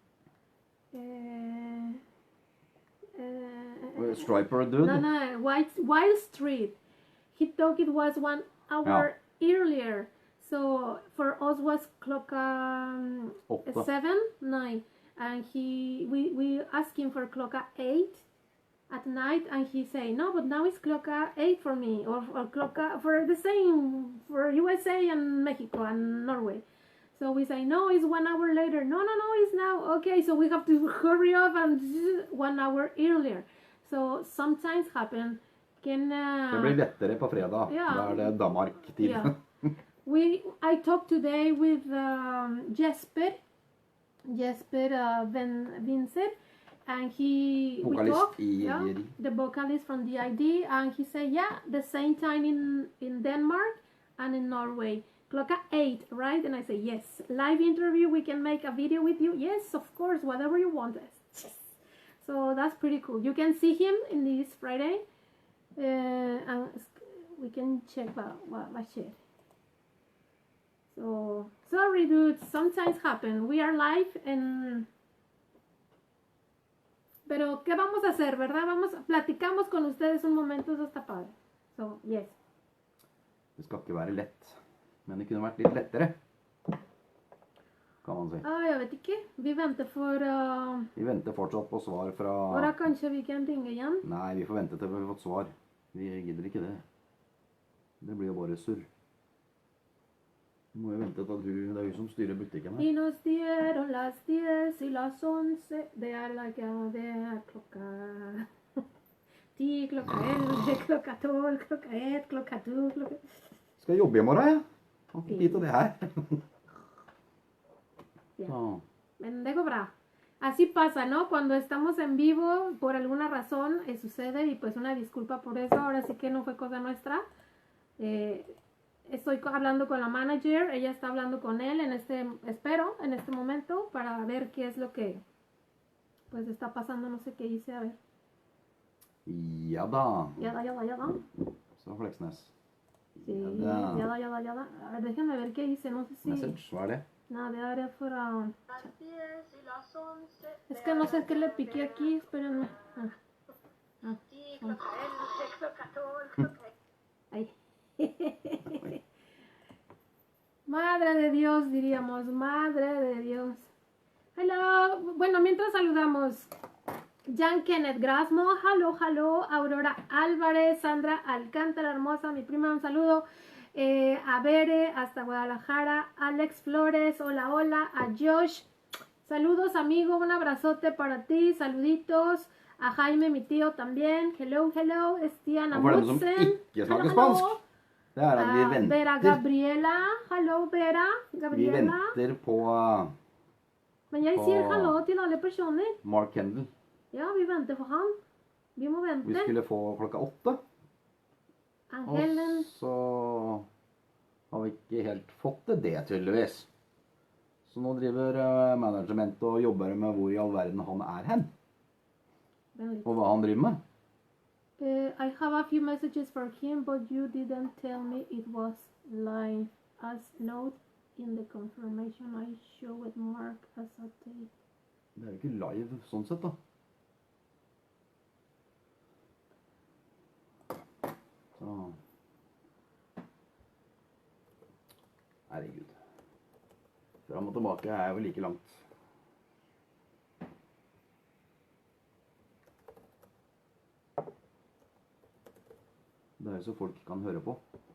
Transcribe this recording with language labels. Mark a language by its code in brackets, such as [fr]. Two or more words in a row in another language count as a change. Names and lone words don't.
[en] Striper dude. No, Wild Street. He thought it was 1 hour earlier. So for us was clock 7, 9, and we asked him for clock 8 at night, and he say no, but now it's clock 8 for me, or clock for the same for USA and Mexico and Norway. So we say no, it's 1 hour later. No, it's now. Okay, so we have to hurry up and 1 hour earlier. So sometimes happen. [no] Det blir lettere på fredag. Da er det Danmark-tid. [en] Yeah. I talked today with Jesper Vincent, and we talked, the vocalist from the ID, and he said, the same time in Denmark and in Norway. Clock 8, right? And I say, yes. Live interview, we can make a video with you. Yes, of course, whatever you want. Yes. So that's pretty cool. You can see him in this Friday, and we can check what shit. So, sorry dude, sometimes happen. We are live and... [es] Pero, ¿qué vamos a hacer, verdad? Platicamos con ustedes un momento, eso está padre. [en] So, yes. [no] Det skal ikke være lett, men det kunne vært litt lettere, kan man si. Jeg vet ikke. Vi venter for... Vi venter fortsatt på svar fra... Da kanskje vi kan ringe igjen? Nei, vi får vente til vi har fått svar. Vi gidder ikke det. Det blir jo bare surr. Vi må jo vente til at det er hun som styrer butikken her. [es] Y nos dieron las 10 y las 11. [no] Det er klokka 10, klokka 11, klokka 12, klokka 1, klokka 2, klokka... Skal jobbe i morgen, ja. Har ikke tid til det her. Ja. Men det går bra. [es] Así pasa, ¿no? Cuando estamos en vivo, por alguna razón sucede, y pues una disculpa por eso. Ahora sí que no fue cosa nuestra. Estoy hablando con la manager, ella está hablando con él en este momento para ver qué es lo que pues está pasando, no sé qué hice, a ver. [no] Ja da. Ja da. Så Fleksnes. Sí, ja da. [es] A ver, déjenme ver qué hice, no sé si... Message, [no] hva er det? No, det er para... [es] Es que no sé qué le piqué aquí, espérenme. Ahí. Madre de Dios, diríamos, madre de Dios. Hello, bueno, mientras saludamos Jan Kenneth Grasmo, hello, Aurora Álvarez, Sandra Alcántara, hermosa, mi prima, un saludo, a Bere, hasta Guadalajara, Alex Flores, hola, a Josh, saludos amigo, un abrazote para ti, saluditos, a Jaime, mi tío también, hello, Stian Amundsen, hello. [no] Det er at vi venter. Vera Gabriela. Hallo, Vera. Gabriela. Vi venter på... Men jeg sier hallo til alle personer. Mark Kendall. Ja, vi venter på han. Vi må vente. Vi skulle få klokka 8. Angelen. Og så har vi ikke helt fått det tydeligvis. Så nå driver managementet og jobber med hvor i all verden han er hen. Og hva han driver med. [en] I have a few messages for him, but you didn't tell me it was live. As note in the confirmation I showed Mark as a tape. [no] Det er jo ikke live sånn sett da. Så. Herregud. Fram og tilbake er jo like langt. Det er jo så folk kan høre på.